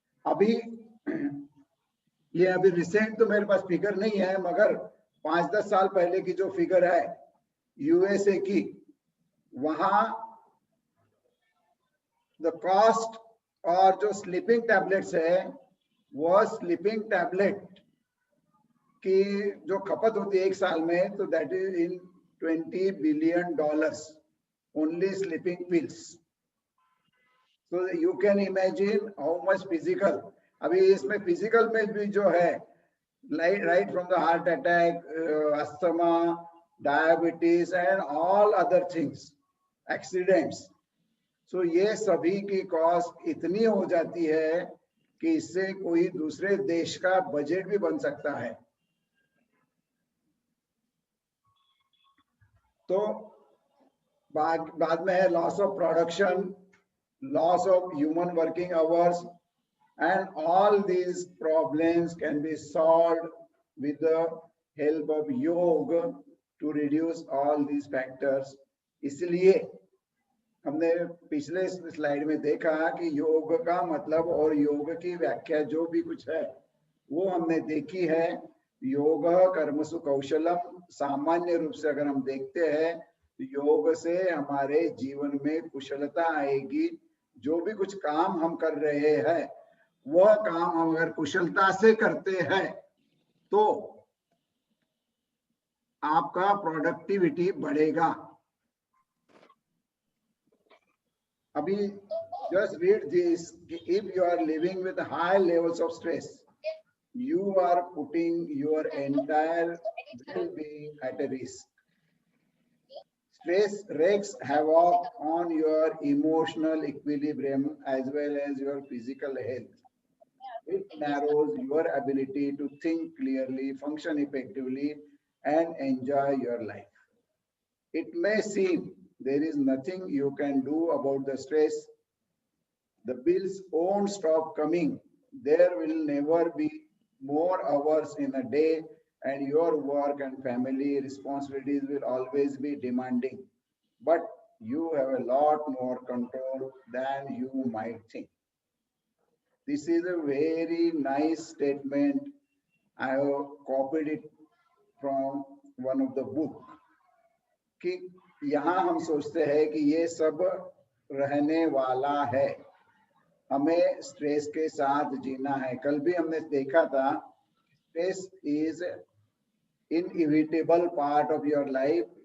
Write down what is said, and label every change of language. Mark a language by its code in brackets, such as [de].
[hi] अभी ये अभी रिसेंट तो मेरे पास फिगर नहीं है, मगर 5-10 साल पहले की जो फिगर है यूएसए की, वहां द कॉस्ट और जो स्लीपिंग टैबलेट्स है वो स्लीपिंग टैबलेट की जो खपत होती है एक साल में, तो [en] That is in $20 billion only sleeping pills. So you can imagine how much physical. [hi] अभी इसमें फिजिकल में भी जो है [en] right from the heart attack, asthma, diabetes and all other things, accidents. [hi] So ये सभी की कॉस्ट इतनी हो जाती है कि इससे कोई दूसरे देश का बजट भी बन सकता है. तो बाद में है [en] Loss of production, loss of human working hours, and all these problems can be solved with the help of yoga to reduce all these factors. [hi] इसलिए हमने पिछले स्लाइड में देखा कि योग का मतलब और योग की व्याख्या जो भी कुछ है वो हमने देखी है. [sa] योग कर्मसु कौशलम. [hi] सामान्य रूप से अगर हम देखते हैं तो योग से हमारे जीवन में कुशलता आएगी. जो भी कुछ काम हम कर रहे हैं वह काम हम अगर कुशलता से करते हैं तो आपका प्रोडक्टिविटी बढ़ेगा। [en] अभी just read this, if you are living with high levels of stress, you are putting your entire well-being at a risk. Stress wreaks havoc on your emotional equilibrium as well as your physical health. It narrows your ability to think clearly, function effectively, and enjoy your life. It may seem there is nothing you can do about the stress. The bills won't stop coming. There will never be more hours in a day, and your work and family responsibilities will always be demanding. But you have a lot more control than you might think. This is a very nice statement. I have copied it from one of the book. [hi] कि यहाँ हम सोचते हैं कि ये सब रहने वाला है, हमें स्ट्रेस के साथ जीना है। कल भी हमने देखा था, [en] Stress is inevitable part of your life.